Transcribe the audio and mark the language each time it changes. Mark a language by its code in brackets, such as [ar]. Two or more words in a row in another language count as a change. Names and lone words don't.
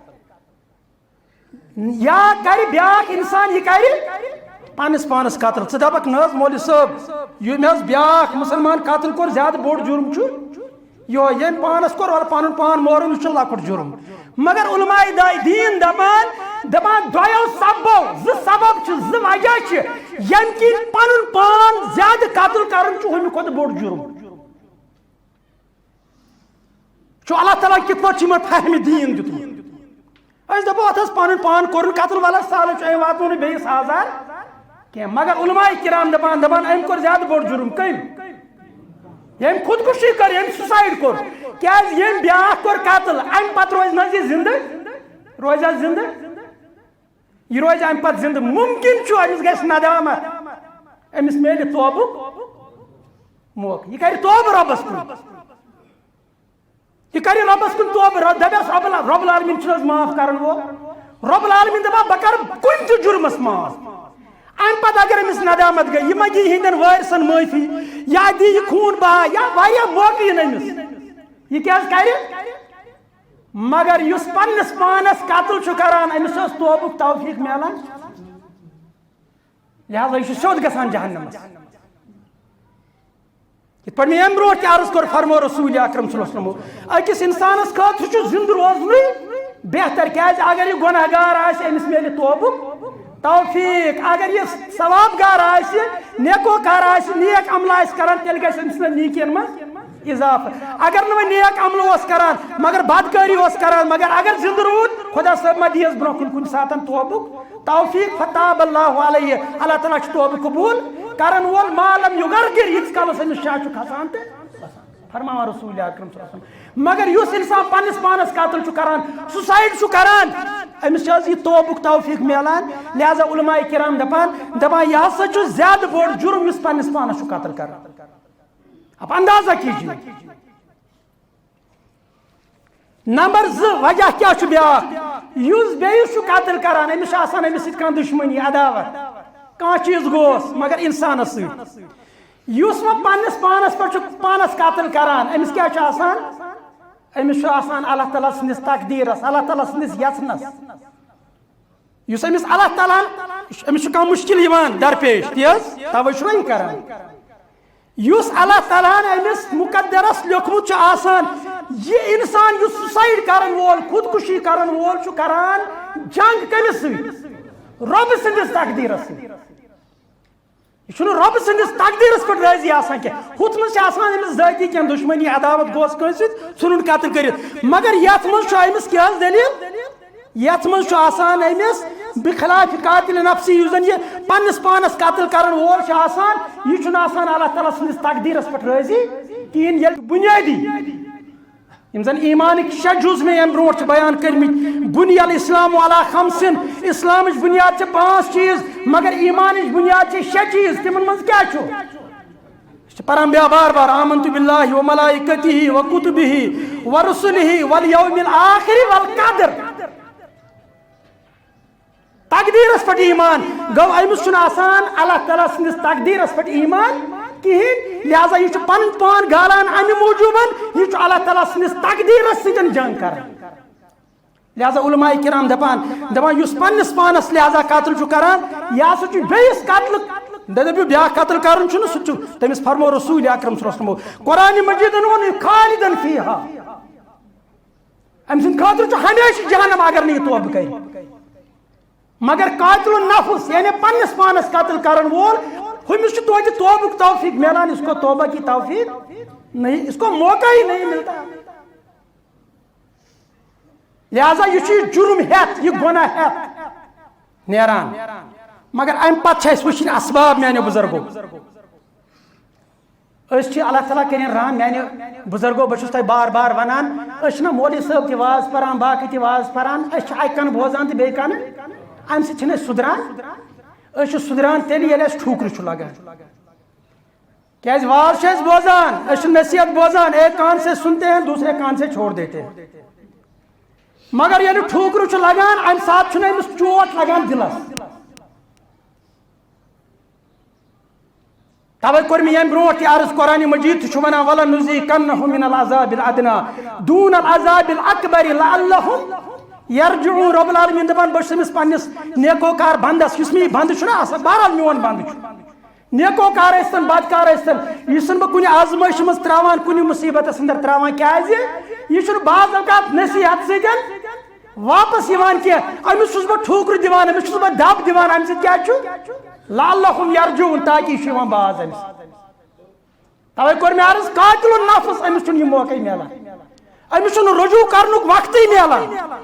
[ks] یا کر بیاکھ انسان یہ کر پانس پانس قتل ثہ دپک نہ مولوی صاحب یہ مز بیاکھ مسلمان قتل کور زیادہ بوڑ جرم یہ پانس کور پن پان مورن یہ لکٹ جرم مگر علماء دین دپان دو سببو سبب ز وجہ یم کن پن پان زیادہ قتل کرن ہمہ کھت بوڑ جرم اللہ تعالیٰ کت پہ فہم دین دس دپو ات پن پان کور قتل والا سال واتو نا بیس آزار کی مگر علماء کرام دپان ام کور زیادہ بوڑ جرم کم یم خودکشی کر یم سوسائڈ کور کیاز یم بیاکھ کور قتل ام پتہ روز نہ یہ زندہ روزا زندہ یہ روز ام پتہ زندہ ممکن امس گژھِ ندامت امس میلہِ توبُک موقع یہ کر توبہ ربس کن یہ کر ربس کن توبہ دپس رب العالمین چھ معاف کرن وہ رب العالمین دپان بہ کر کن تہ جرمس معاف ام پتہ اگر امس ندامت گئی یہ ما دی ہندن وارثن معافی یا دی یہ خون بہا یا واریاہ موقع امس یہ کیا کر مگر اس پنس پانس قتل چھ کران امس توبک توفیق ملان لہذا یہ سیود گژھان جہنمس یہ پہ میں برو تہ عرض کور فرمو رسول اکرم [ar] صلی اللہ علیہ وسلم [ks] اکس انسانس خاطر زند روزن بہتر کیاز اگر یہ گناہ گار امس میلہِ توبک توفیق اگر یہ ثواب گار نیکو کار نیک عمل کران تیل گژھِ امس نیکین من اضافہ اگر نہ نیک عمل کران مگر بدکاری کران مگر اگر زند رود خدا صاحب ما دیس برو کن ساتن توبک توفیق [ar] فتاب اللہ علیہ [ks] اللہ تعالیٰ توبہ قبول کرن وول مالم یغرگر یت کالس امس شاہ کھسان تہ فرماوا رسول اکرم [ar] صلی اللہ علیہ وسلم [ks] مگر یس انسان پنس پانس قتل کران سوسائڈ کران امس یہ توبک توفیق ملان لہذا علماء کرام دپان یہ ہسا زیادہ بوڑ جرم اس پنس پانس قتل کران [ur] اب اندازہ کیجیے [ks] نمبر 2 وجہ کیا بیاکھ یس بیس قتل کران امس امس سۭتۍ کانٛہہ دشمنی عداوت کانٛہہ چیز گوس مگر انسانس سۭتۍ یس وہ پنس پانس پہ پانس قتل کران امس کیا امس اللہ تعالیٰ سندس تقدیرس اللہ تعالیٰ سندس یژنس اس امس اللہ تعالیٰ امس کانٛہہ مشکل درپیش تیز توے چھ یہ کران اس اللہ تعالیٰ امس مقدرس لیوکھمت یہ انسان یہ سوسائڈ کرن وول خودکشی کرن وول چھ کران جنگ کمس سۭتۍ رب سندس تقدیرس سۭتۍ یہ رب سندس تقدیرس پہ راضی کی ہتھ مز امس ذاتی کی دشمنی عداوت گوس کنس ژھنن قتل کرت مگر یت مز امس کیا دلیل یت مز امس بخلاف قاتل نفسی یُس زن یہ پنس پانس قتل کرن وول چھ آسان یہ چھُنہٕ آسان اللہ تعالیٰ سٕنٛدِس تقدیرس پٮ۪ٹھ راضی کہین ییٚلہِ بنیادی یم زن ایمانک 6 جز میں ام برونٹ بیان کرمت [ar] بنی الاسلام علی خمسن [ks] اسلامچ بنیاد چھ 5 چیز مگر ایمانچ بنیاد چھ 6 چیز تمن من کیا چھو پران بیا بار بار [ar] آمنت باللہ و ملائکتہ و کتبہ و رسلہ والیوم الآخر والقدر [ks] تقدیرس پٹ ایمان گو امس چھن آسان اللہ تعالیٰ سندس تقدیرس پٹ ایمان کہین لہذا یہ پن پان گالان امہ موجوبن یہ اللہ تعالیٰ سندس تقدیرس سۭتۍ جنگ کران لہذا علماء کرام دپان یس پنس پانس لہذا قتل چھ کران یا سہ بیس قتل دپیو بیا قتل کرن چھ سہ تمس فرمو رسول اکرم [ar] صلی اللہ علیہ وسلم [ks] قرآن مجیدن ون [ar] خالدن فیہا [ks] ام سند خاطر چھ ہمیشہ جہنم اگر نہیں توبہ کر مگر [ar] قاتل النفس [ks] یعنی پنس پانس قتل کرن وول ہمس توتہ توبہ توفیق ملان [ur] اس کو توبہ کی توفیق نہیں اس کو موقع ہی نہیں ملتا [ks] لہذا یہ جرم ہیت یہ گناہ ہیت نیران مگر ام پتہ وچھن اسباب میانو بزرگو اللہ تعالیٰ کرین رحم میانو بزرگو بہت تہ بار بار ونان نا مولوی صاحب تہ واز پران باقی تہ واز پران اکہ کن بوزان تہ بیٚیہِ کن ام سۭتۍ سدران سدران تیل ییٚلہِ اَسہِ ٹھوٗکرٕ چھُ لگان کیاز واز چھِ أسۍ بوزان أسۍ چھِ نصیحت بوزان [ur] ایک کان سے سنتے ہیں دوسرے کان سے چھوڑ دیتے ہیں [ks] مگر ییٚلہِ ٹھوٗکرٕ چھُ لگان امہِ ساتہٕ چھُنہٕ أمِس چوٹ لگان دلس توے کوٚر مےٚ ییٚمہِ برونٛٹھ تہِ عرض قرآنِ مجیٖد تہِ چھُ ونان [ar] وَلَنُذِیقَنَّهُم مِنَ العذابِ الْأَدْنَىٰ دوٗنَ العذابِ الْأَكْبَرِ لَعَلَّهُم یرجعون [ks] رب العالمین دپان بہٕ چھُس پننس نیکوکار بندس یُس مےٚ بند چھُنہ آسان بہرحال میون بند چھُ نیکوکار ٲسۍتن بدکار ٲسۍتن یہِ چھُسن بہٕ کُنہِ آزمٲیشہِ منٛز تراوان کُنہِ مُصیبتس اندر تراوان کیازِ یہِ چھُنہٕ بعض اوقات نصیحت سۭتۍ واپس یِوان کینٛہہ أمِس چھُس بہٕ ٹھوٗکرٕ دِوان أمِس چھُس بہٕ دب دِوان امہِ سۭتۍ کیاہ چھُ [ar] لعلہم یرجعون [ks] تاکہ یہِ چھُ یِوان باز أمِس توے کوٚر مےٚ عرض [ar] قاتل النفس [ks] أمِس چھُنہٕ یہِ موقعے ملان أمِس چھُنہٕ رجوع کرنُک وقتٕے ملان